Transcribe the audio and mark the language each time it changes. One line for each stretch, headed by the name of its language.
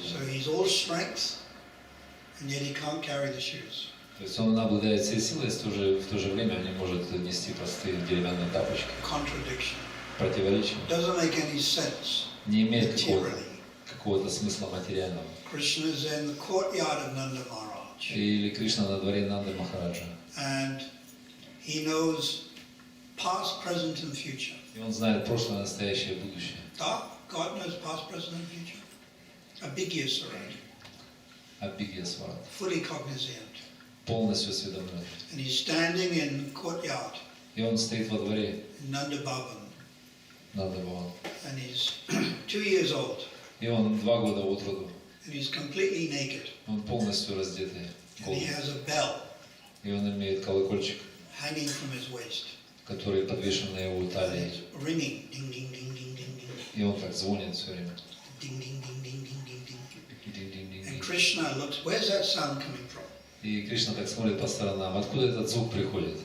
English: So he's all strength, and yet he can't carry the shoes.
Russian: То есть он обладает всей силой, в то же время не может нести простые деревянные тапочки.
English: Contradiction.
Russian: Противоречие.
English: Doesn't make any sense
Russian: Не имеет
English: materially.
Russian: какого-то смысла материального.
English: Krishna is in the courtyard of Nanda Maharaj,
Russian: Или Кришна на дворе Нанды Махараджа.
English: and he knows past, present, and future.
Russian: И он знает прошлое, настоящее и будущее.
English: God knows past, present, and future. Ambiguous already,
Russian: Абхигьясварат.
English: fully cognizant.
Russian: Полностью осведомлен.
English: And he's standing in courtyard
Russian: И он стоит во дворе
English: in Nanda Bhavan,
Russian: Нанды Бхаван.
English: and he's 2 years old,
Russian: И он 2 года от роду.
English: and he's completely naked,
Russian: Он полностью раздетый,
English: and he
Russian: голый.
English: has a bell
Russian: И он имеет колокольчик,
English: hanging from his waist.
Russian: который подвешен на его
English: And
Russian: талии.
English: it's ringing, ding, ding, ding, ding, ding, ding,
Russian: И он так звонит все время.
English: ding, ding, ding, ding, ding, ding, ding. And
Russian: Динь-динь-динь-динь.
English: Krishna looks, where's that sound coming from?
Russian: И Кришна так смотрит по сторонам. Откуда этот звук приходит?